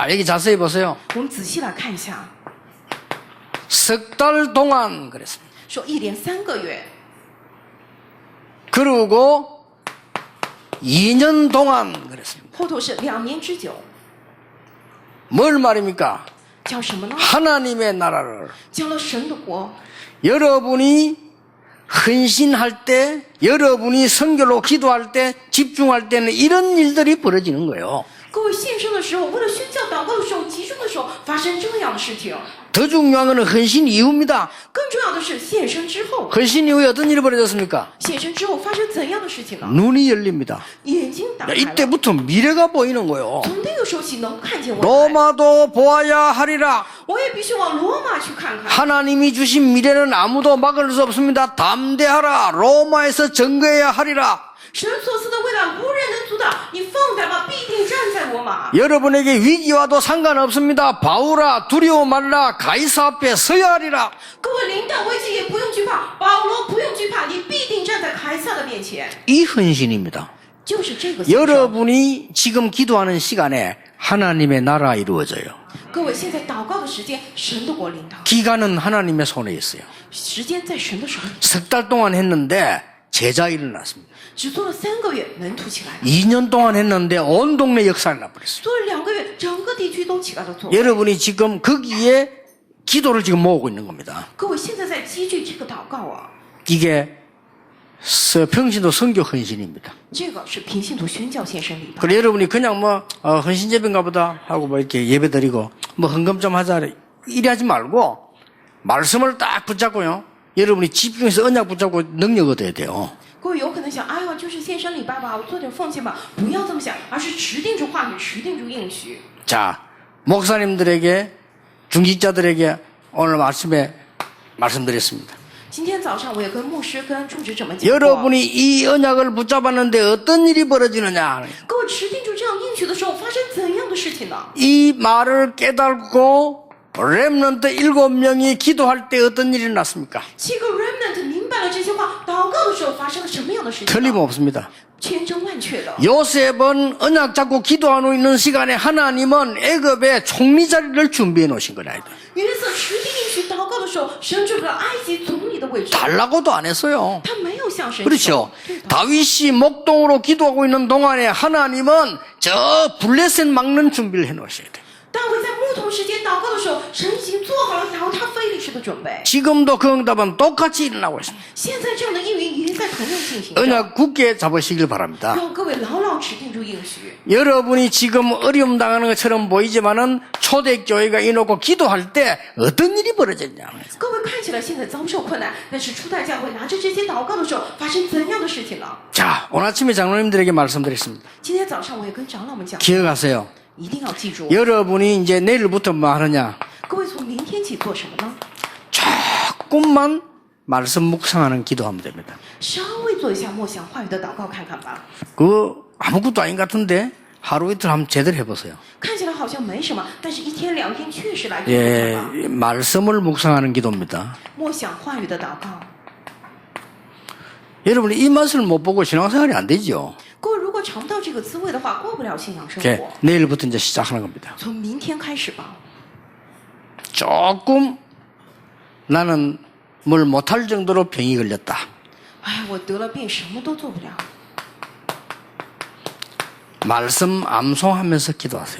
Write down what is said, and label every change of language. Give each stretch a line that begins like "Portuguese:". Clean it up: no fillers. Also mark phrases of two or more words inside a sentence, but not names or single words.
Korean: 자, 여기 자세히 보세요.
Chinese: 我们仔细来看一下，
Korean: 석 달 동안 그랬습니다.
Chinese: 说一连3个月，
Korean: 그리고 2년 동안 그랬습니다.
Chinese: 后头是2年之久，
Korean: 뭘 말입니까?
Chinese: 讲什么呢？
Korean: 하나님의 나라를
Chinese: 讲了神的国。
Korean: 여러분이 헌신할 때, 여러분이 선교로 기도할 때, 집중할 때는 이런 일들이 벌어지는 거예요.
Chinese: 各位献身的时候，为了宣教祷告的时候，集中的时候，发生这样的事情。
Korean: 더 중요한 것은 헌신 이후입니다.
Chinese: 更重要的是献身之后，
Korean: 헌신 이후에 어떤 일이 벌어졌습니까?
Chinese: 献身之后发生怎样的事情呢？
Korean: 눈이 열립니다.
Chinese: 眼睛打开了，
Korean: 이때부터 미래가 보이는 거예요.
Chinese: 从那个时候起能看见未来。
Korean: 로마도 보아야 하리라.
Chinese: 我也必须往罗马去看看。
Korean: 하나님이 주신 미래는 아무도 막을 수 없습니다. 담대하라. 로마에서 증거해야 하리라.
Chinese: 神所赐的未来无人能阻挡，你放胆吧，必定站在罗马。
Korean: 여러분에게 위기와도 상관없습니다. 바울아 두려워 말라. 가이사 앞에 서야 하리라.
Chinese: 各位领导危机也不用惧怕，保罗不用惧怕，你必定站在凯撒的面前。
Korean: 이 헌신입니다.
Chinese: 就是这个献上。
Korean: 여러분이 지금 기도하는 시간에 하나님의 나라 이루어져요.
Chinese: 各位现在祷告的时间，神的国领导，
Korean: 기간은 하나님의 손에 있어요.
Chinese: 时间在神的手里。
Korean: 석 달 동안 했는데 제자 일어났습니다.
Chinese: 只做了3个月，门徒起来了；
Korean: 2년 동안 했는데 온 동네 역사를 나버렸어요.
Chinese: 做了2个月，整个地区都起来了做。
Korean: 여러분이 지금 거기에 기도를 지금 모으고 있는 겁니다.
Chinese: 各位现在在积聚这个祷告啊，
Korean: 이게 평신도 선교 헌신입니다.
Chinese: 这个是平信徒宣教献身礼拜。
Korean: 그래 여러분이 그냥 헌신 예배인가 보다 하고 이렇게 예배 드리고 헌금 좀 하자 이래 하지 말고 말씀을 딱 붙잡고요. 여러분이 집중해서 언약 붙잡고 능력 얻어야 돼요.
Chinese: 各位有可能想，哎呀，就是献身礼拜吧，我做点奉献吧，不要这么想，而是持定住话语，持定住应许。
Korean: 자, 목사님들에게 중직자들에게 오늘 아침에 말씀드렸습니다.
Chinese: 今天早上我也跟牧师、跟住职者们讲过，
Korean: 여러분이 이 언약을 붙잡았는데 어떤 일이 벌어지느냐.
Chinese: 各位持定住这样应许的时候，发生怎样的事情呢？
Korean: 이 말을 깨닫고 렘넌트 7명이 기도할 때 어떤 일이 났습니까?
Chinese: 7个 remnant 明白了这些话，祷告的时候发生了什么样的事情呢？
Korean: 틀림없습니다.
Chinese: 千真万确的。
Korean: 요셉은 언약 잡고 기도하고 있는 시간에 하나님은 애굽의 총리 자리를 준비해 놓으신 거라.
Chinese: 约瑟持定应许祷告的时候，神准备了埃及总理的位置。
Korean: 달라고도 안 했어요.
Chinese: 他没有向神
Korean: 그렇죠.
Chinese: 求。对的
Korean: 다윗이 목동으로 기도하고 있는 동안에 하나님은 저 블레셋 막는 준비를 해 놓으셔야 돼요.
Chinese: 大卫在牧童时间祷告的时候，神已经做好了摇他非利士的准备。
Korean: 지금도 그 응답은 똑같이 일어나고 있습니다.
Chinese: 现在这样的应允也在同样进行着。
Korean: 언약 굳게 잡으시길 바랍니다.
Chinese: 让各位牢牢持定住应许。
Korean: 여러분이 지금 어려움 당하는 것처럼 보이지만은 초대교회가 이놓고 기도할 때 어떤 일이 벌어졌냐.
Chinese: 各位看起来现在遭受困难，但是初代教会拿着这些祷告的时候，发生怎样的事情呢？
Korean: 자, 오늘 아침에 장로님들에게 말씀드렸습니다.
Chinese: 今天早上我也跟长老们讲，
Korean: 기억하세요.
Chinese: 一定要记住。
Korean: 여러분이 이제 내일부터 뭐 하느냐.
Chinese: 各位从明天起做什么呢？
Korean: 조금만 말씀 묵상하는 기도하면 됩니다.
Chinese: 稍微做一下默想话语的祷告看看吧。
Korean: 그 아무것도 아닌 것 같은데 하루 이틀 한번 제대로 해보세요.
Chinese: 看起来好像没什么，但是1天2天确实来做
Korean: 예,
Chinese: 看吧。
Korean: 말씀을 묵상하는 기도입니다.
Chinese: 默想话语的祷告。
Korean: 여러분이 이 맛을 못 보고 신앙생활이 안 되죠.
Chinese: 各位如果尝不到这个滋味的话，过不了信仰生
Korean: 이제
Chinese: 活。
Korean: 내일부터 이제 시작하는 겁니다.
Chinese: 从明天开始吧。
Korean: 조금 나는 뭘 못할 정도로 병이 걸렸다.
Chinese: 哎，我得了病，什么都做不了。
Korean: 말씀 암송하면서 기도하세요.